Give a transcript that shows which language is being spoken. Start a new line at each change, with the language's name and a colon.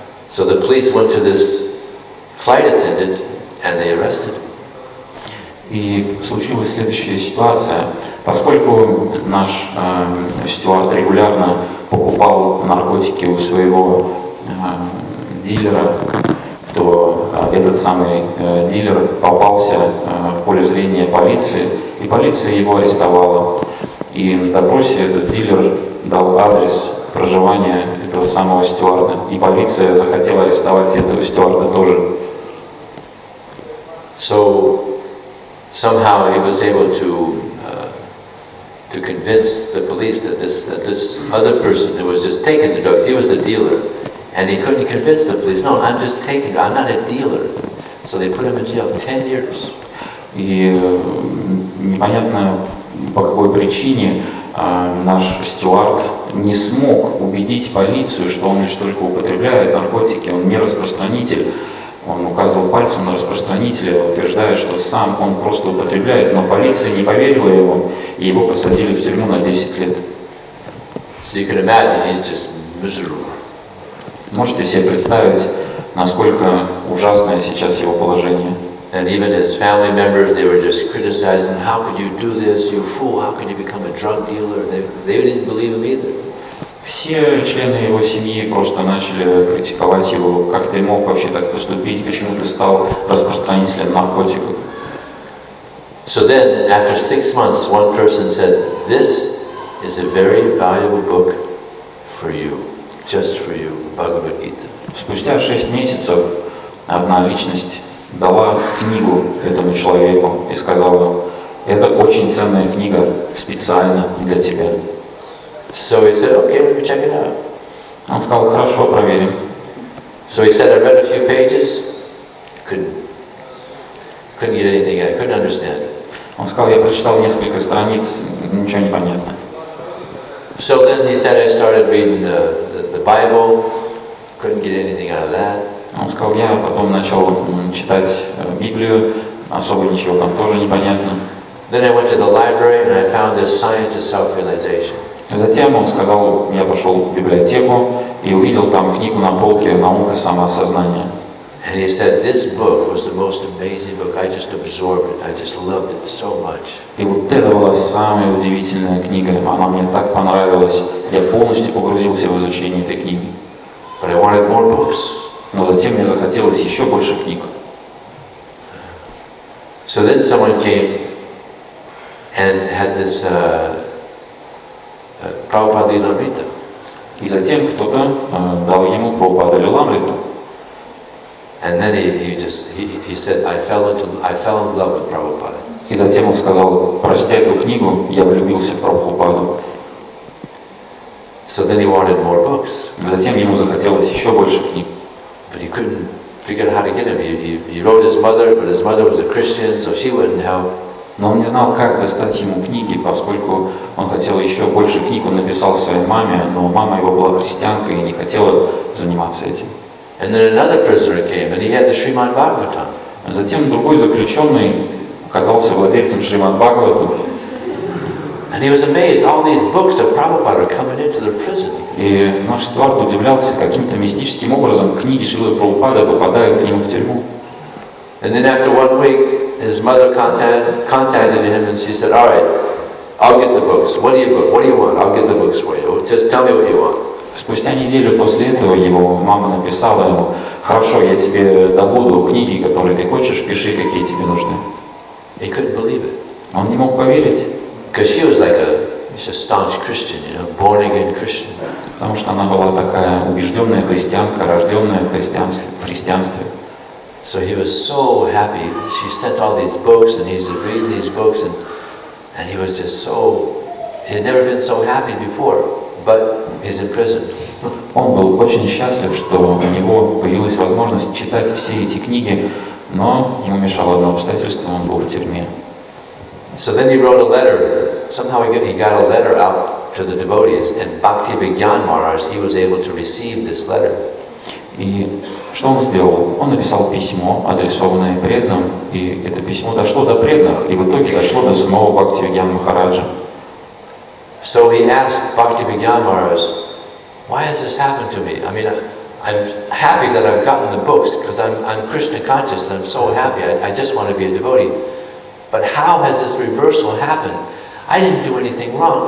English: So the police went to this flight attendant and they arrested him.
Russian: И случилась следующая ситуация. Поскольку наш стюард регулярно покупал наркотики у своего дилера, то этот самый дилер попался в поле зрения полиции, и полиция его арестовала. И на допросе этот дилер дал адрес проживания этого самого стюарда, и полиция захотела арестовать этого стюарда тоже.
English: So somehow he was able to convince the police that this other person who was just taking the drugs, he was the dealer, and he couldn't convince the police. No, I'm just taking. I'm not a dealer. So they put him in jail 10 years.
Russian: И непонятно по какой причине наш стюард не смог убедить полицию, что он лишь только употребляет наркотики, он не распространитель. Он указывал пальцем на распространителя, утверждая, что сам он просто употребляет, но полиция не поверила ему, и его посадили в тюрьму на 10 лет.
English: So you can imagine he's just miserable.
Russian: Можете себе представить, насколько ужасное сейчас его положение.
English: And even his family members, they were just criticizing, how could you do this, you fool, how could you become a drug dealer? They didn't believe him either.
Russian: Все члены его семьи просто начали критиковать его, как ты мог вообще так поступить, почему ты стал распространителем наркотиков.
English: So then, after 6 months, one person said, this is a very valuable book for you, just for you, Bhagavad Gita.
Russian: Спустя 6 месяцев одна личность дала книгу этому человеку и сказала, это очень ценная книга, специально для тебя.
English: So he said, okay, let me check it out.
Russian: Он сказал, хорошо, проверим.
English: So he said, I read a few pages, couldn't get anything out, couldn't understand it.
Russian: Он сказал, я прочитал несколько страниц, ничего не понятно.
English: So then he said, I started reading the Bible, couldn't get anything out of that.
Russian: Он сказал, я потом начал читать Библию, особо ничего там тоже не понятно.
English: Then I went to the library and I found this Science of Self-Realization.
Russian: Затем он сказал, я пошел в библиотеку и увидел там книгу на полке «Наука самоосознания».
English: And he said, this book was the most amazing book. I just absorbed it. I just loved it so much.
Russian: И вот это была самая удивительная книга. Она мне так понравилась. Я полностью погрузился в изучение этой книги.
English: But I wanted more books.
Russian: Но затем мне захотелось еще больше книг.
English: So then someone came and had this Prabhupada Lilamrita.
Russian: И затем кто-то дал ему Прабхупада Лиламриту.
English: And then he said, I fell in love with Prabhupada.
Russian: И затем он сказал, прочтя эту книгу, я влюбился в Прабхупаду.
English: So then he wanted more books.
Russian: Затем ему захотелось еще больше книг.
English: But he couldn't figure out how to get him. He wrote his mother, but his mother was a Christian, so she wouldn't help.
Russian: Но он не знал, как достать ему книги, поскольку он хотел еще больше книг, он написал своей маме, но мама его была христианкой и не хотела заниматься этим.
English: And then another prisoner came, and he had the Srimad Bhagavatam.
Russian: Затем другой заключенный оказался владельцем Шримад Бхагаватам.
English: And he was amazed, all these books of Prabhupada are coming into the prison.
Russian: И наш Стюарт удивлялся, каким-то мистическим образом книги Шрилы Прабхупады попадают к нему в тюрьму.
English: And then after 1 week, his mother contacted him and she said, all right, I'll get the books. What do you want? I'll get the books for you. Just tell me what you want.
Russian: Спустя неделю после этого его мама написала ему, хорошо, я тебе добуду книги, которые ты хочешь, пиши, какие тебе нужны.
English: He couldn't believe it.
Russian: Он не мог поверить,
English: because she was like she's a staunch Christian, born again Christian.
Russian: потому что она была такая убежденная христианка, рожденная в христианстве.
English: So he was so happy. She sent all these books, and he's reading these books, and he was just so. He had never been so happy before, but he's in prison.
Russian: Он был очень счастлив, что у него появилась возможность читать все эти книги, но ему мешало одно обстоятельство: он был в тюрьме.
English: So then he wrote a letter. Somehow he got a letter out to the devotees, and Bhaktivinoda Maharaj, he was able to receive this letter.
Russian: И что он сделал? Он написал письмо, адресованное преданным, и это письмо дошло до преданных, и в итоге дошло до самого Бхактивinoda Махараджа.
English: So he asked Bhaktivinoda Maharaj, why has this happened to me? I mean, I'm happy that I've gotten the books, because I'm Krishna conscious, and I'm so happy, I just want to be a devotee. But how has this reversal happened? I didn't do anything wrong.